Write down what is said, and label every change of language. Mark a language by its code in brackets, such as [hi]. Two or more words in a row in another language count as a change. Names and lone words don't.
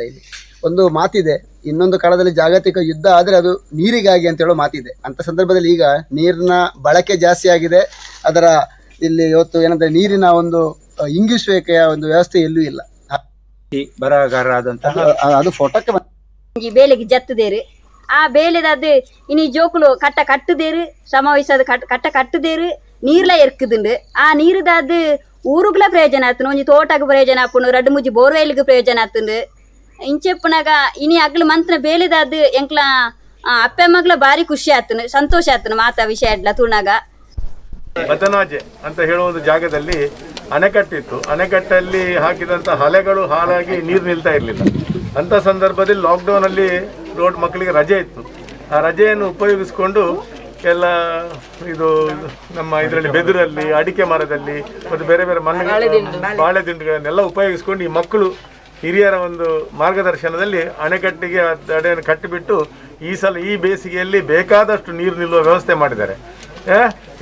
[kn] ಇಲ್ಲಿ ಒಂದು ಮಾತಿದೆ, ಇನ್ನೊಂದು ಕಾಲದಲ್ಲಿ ಜಾಗತಿಕ ಯುದ್ಧ ಆದರೆ ಅದು ನೀರಿಗಾಗಿ ಅಂತ ಹೇಳೋ ಮಾತಿದೆ. ಅಂಥ ಸಂದರ್ಭದಲ್ಲಿ ಈಗ ನೀರಿನ ಬಳಕೆ ಜಾಸ್ತಿ ಆಗಿದೆ. ಅದರ ಇಲ್ಲಿ ಇವತ್ತು ಏನಂದರೆ ನೀರಿನ ಒಂದು ಇಂಗಿಸುವಿಕೆಯ ಒಂದು ವ್ಯವಸ್ಥೆ ಎಲ್ಲೂ ಇಲ್ಲ. ಬರಗಾರರಾದಂತಹ ಅದು ಫೋಟೋಕ್ಕೆ [tcy] ಬೇಲೆಗೆ ಜತ್ತದೇರು ಆ ಬೇಲೆದು ಇನಿ ಜೋಕುಲು ಕಟ್ಟ ಕಟ್ಟದೇರು ಸಮಾವೇಶದ ಕಟ್ಟ ಕಟ್ಟದೇರು ನೀರ್ಲ ಎರ್ಕುದುಂಡು ಆ ನೀರುದಾದು ಊರುಗ್ಲ ಪ್ರಯೋಜನ ಆತನು. ಒಂಜಿ ತೋಟಕ್ಕೆ ಪ್ರಯೋಜನ ಆಪುಂಡು, 2-3 ಬೋರ್ವೆಲ್ಗೆ ಪ್ರಯೋಜನ ಆತುಂಡು. ಇಂಚೆಪ್ಪನಾಗ ಇನಿ ಅಗ್ಲು ಮಂತ್ರ ಬೇಲೆದಾದು ಎಂಕ್ಲ ಅಪ್ಪಮ್ಮಗ್ಲ ಭಾರಿ ಖುಷಿ ಆತನು, ಸಂತೋಷ ಆತನು ಮಾತಾ ವಿಷಯ ಎಡ್ಲ ತುಣಾಗ. [kn] ಬದನಾಜೆ ಅಂತ ಹೇಳುವ ಒಂದು ಜಾಗದಲ್ಲಿ ಅಣೆಕಟ್ಟಿತ್ತು. ಅಣೆಕಟ್ಟಲ್ಲಿ ಹಾಕಿದಂಥ ಹಲೆಗಳು ಹಾಳಾಗಿ ನೀರು ನಿಲ್ತಾ ಇರಲಿಲ್ಲ. ಅಂಥ ಸಂದರ್ಭದಲ್ಲಿ ಲಾಕ್ಡೌನಲ್ಲಿ ಮಕ್ಕಳಿಗೆ ರಜೆ ಇತ್ತು. ಆ ರಜೆಯನ್ನು ಉಪಯೋಗಿಸಿಕೊಂಡು ಎಲ್ಲ ಇದು ನಮ್ಮ ಇದರಲ್ಲಿ ಬೆದರಲ್ಲಿ, ಅಡಿಕೆ ಮರದಲ್ಲಿ ಮತ್ತು ಬೇರೆ ಬೇರೆ ಬಾಳೆದಿಂಡುಗಳನ್ನೆಲ್ಲ ಉಪಯೋಗಿಸ್ಕೊಂಡು ಈ ಮಕ್ಕಳು ಹಿರಿಯರ ಒಂದು ಮಾರ್ಗದರ್ಶನದಲ್ಲಿ ಅಣೆಕಟ್ಟಿಗೆ ಅಡೆಯನ್ನು ಕಟ್ಟಿಬಿಟ್ಟು ಈ ಬೇಸಿಗೆಯಲ್ಲಿ ಬೇಕಾದಷ್ಟು ನೀರು ನಿಲ್ಲುವ ವ್ಯವಸ್ಥೆ ಮಾಡಿದ್ದಾರೆ.